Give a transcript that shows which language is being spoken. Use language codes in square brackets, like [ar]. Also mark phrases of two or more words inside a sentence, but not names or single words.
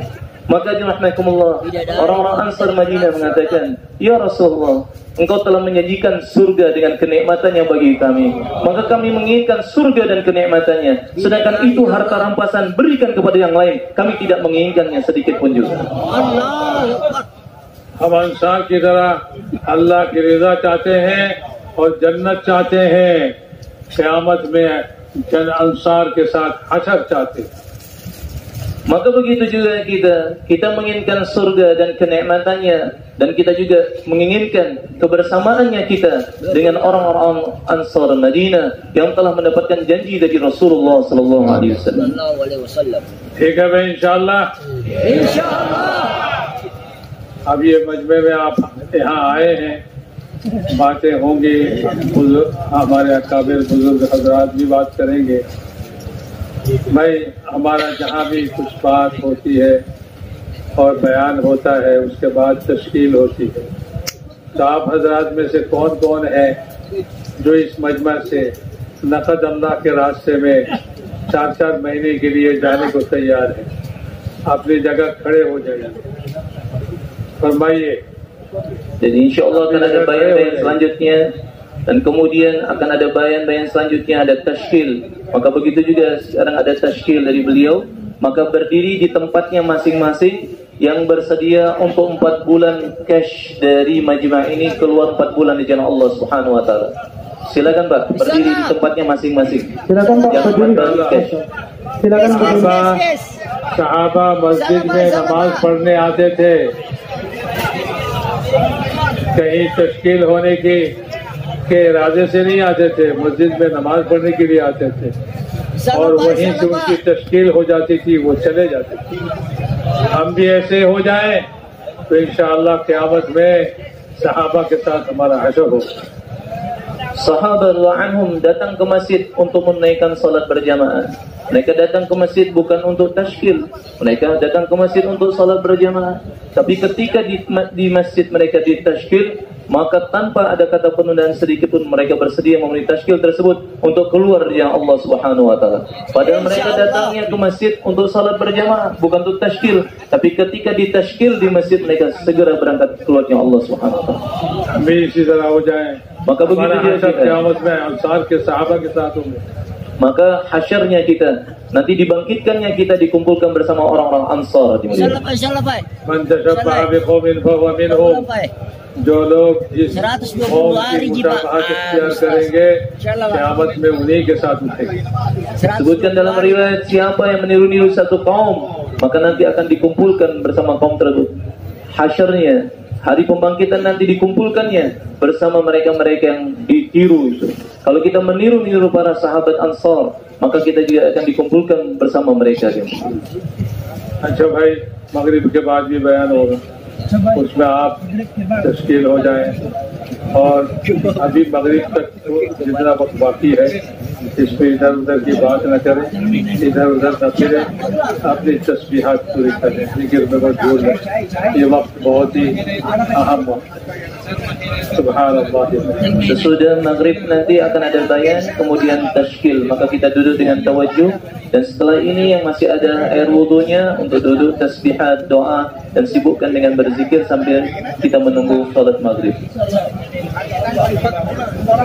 [id] Maka dirahmatullah, orang-orang Ansar Madinah mengatakan, [ar] يا رسول الله, [id] engkau telah menyajikan surga dengan kenikmatannya bagi kami, maka kami menginginkan surga dan kenikmatannya, sedangkan itu harta rampasan berikan kepada yang lain, kami tidak menginginkannya sedikit pun juga. [hi] हम अंसार की तरह अल्लाह की रज़ा चाहते हैं और जन्नत चाहते हैं, क़यामत में जन अंसार के साथ हशर चाहते हैं। [id] Maka begitu juga kita menginginkan surga dan kenikmatannya, dan kita juga menginginkan kebersamaannya kita dengan orang-orang Ansar Madinah yang telah mendapatkan janji dari Rasulullah [ar] صلى الله عليه وسلم. [hi] ठीक है भाई, इंशाअल्लाह। अब ये मजमे में आप यहाँ आए हैं, बातें होंगी, हमारे अकाबिर बुजुर्ग हजरात भी बात करेंगे। भाई, हमारा जहाँ भी कुछ बात होती है और बयान होता है, उसके बाद तश्कील होती है, तो आप हजरात में से कौन कौन है जो इस मजमा से नकद अल्लाह के रास्ते में 4-4 महीने के लिए जाने को तैयार है? अपनी जगह खड़े हो जाइए, फरमाइए। [id] Jadi insyaAllah akan ada bayan-bayan selanjutnya, dan kemudian akan ada bayan-bayan selanjutnya, ada tashkil. Maka begitu juga sekarang ada tashkil dari beliau, maka berdiri di tempatnya masing-masing. Yang bersedia untuk 4 bulan cash dari majma' ini keluar 4 bulan di jalan Allah [ar] سبحانه وتعالى. [id] Silakan Pak, berdiri di tempatnya masing-masing. Silakan Pak, berdiri cash. Silakan berdiri. [hi] सहाबा मस्जिद में नमाज पढ़ने आते थे, कहीं तश्कील होने के इरादे से नहीं आते थे, मस्जिद में नमाज पढ़ने के लिए आते थे, और वहीं से उनकी तश्कील हो जाती थी, वो चले जाते थे। हम भी ऐसे हो जाएं तो इंशाअल्लाह क़यामत में सहाबा के साथ हमारा हशर हो। [id] Sahabat anhum datang ke masjid untuk menaikkan salat berjamaah. Mereka datang ke masjid bukan untuk tashkil, mereka datang ke masjid untuk salat berjamaah. Tapi ketika di masjid mereka ditashkil, maka tanpa ada kata penundaan sedikit pun mereka bersedia memenuhi tashkil tersebut untuk keluar dari Allah [ar] سبحانه وتعالى. [id] Padahal mereka datangnya ke masjid untuk salat berjamaah, bukan untuk tashkil, tapi ketika ditashkil di masjid mereka segera berangkat keluar dari Allah [ar] سبحانه وتعالى. [id] Amin, [hi] इसी तरह हो जाए। [id] Maka begitu juga [hi] क़यामत में अंसार के सहाबा के साथ होंगे। [id] Maka hasyarnya kita, nanti dibangkitkannya kita dikumpulkan bersama orang-orang Ansar di Madinah. [ar] من تشبه بقوم فهو منهم, [hi] जो लोग जिस कौम की मुशाबहत इख्तियार करेंगे, क़यामत में उन्हीं के साथ उठेंगे। [id] Sebutkan dalam riwayat, siapa yang meniru-niru satu kaum, maka nanti akan dikumpulkan bersama kaum tersebut. Hasyarnya hari pembangkitan nanti dikumpulkannya bersama mereka-mereka yang ditiru itu. Kalau kita meniru-niru para sahabat Ansar, maka kita juga akan dikumpulkan bersama mereka. [hi] अच्छा भाई, मगरिब के बाद भी बयान होगा, उसमें आप तश्कील हो जाएं और अभी मगरिब तक जितना वक्त बाकी है इसमें इधर उधर की बात न करें, इधर उधर न फिरें, अपनी तस्बीहात पूरी करें, जिक्र में मत भूलें। ये वक्त बहुत ही अहम वक्त है। [id] Subhanallah. Sesudah maghrib nanti akan ada bayan, kemudian tashkil, maka kita duduk dengan tawajuh, dan setelah ini yang masih ada air wudhunya untuk duduk tasbihat, doa, dan sibukkan dengan berzikir sambil kita menunggu salat maghrib.